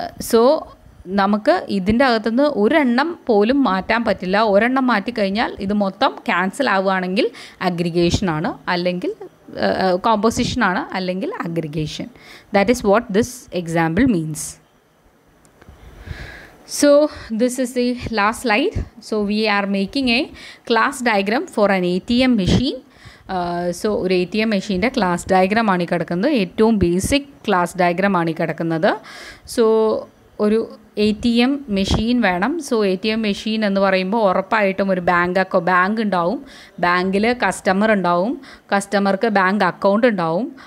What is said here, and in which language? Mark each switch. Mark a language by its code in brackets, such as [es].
[ml] So നമുക്ക് ഇതിൻ്റെ അകത്തുനിന്ന് ഒരെണ്ണം പോലും മാറ്റാൻ പറ്റില്ല. ഒരെണ്ണം മാറ്റിക്കഴിഞ്ഞാൽ ഇത് മൊത്തം ക്യാൻസൽ ആവുകയാണെങ്കിൽ അഗ്രിഗേഷനാണ്, അല്ലെങ്കിൽ കോമ്പോസിഷനാണ്, അല്ലെങ്കിൽ aggregation. [en] That is what this example means. So this is the last slide. So we are making a class diagram for an ATM machine. [ml] So ഒരു ATM മെഷീൻ്റെ ക്ലാസ് ഡയഗ്രാമാണ് ഈ കിടക്കുന്നത്. ഏറ്റവും ബേസിക് ക്ലാസ് ഡയഗ്രാമാണ് ഈ കിടക്കുന്നത്. സോ ഒരു ATM മെഷീൻ വേണം. So ATM machine എന്ന് പറയുമ്പോൾ ഉറപ്പായിട്ടും ഒരു ബാങ്ക് ഉണ്ടാവും. ബാങ്കിൽ കസ്റ്റമർ ഉണ്ടാവും. കസ്റ്റമർക്ക് ബാങ്ക് അക്കൗണ്ട് ഉണ്ടാവും.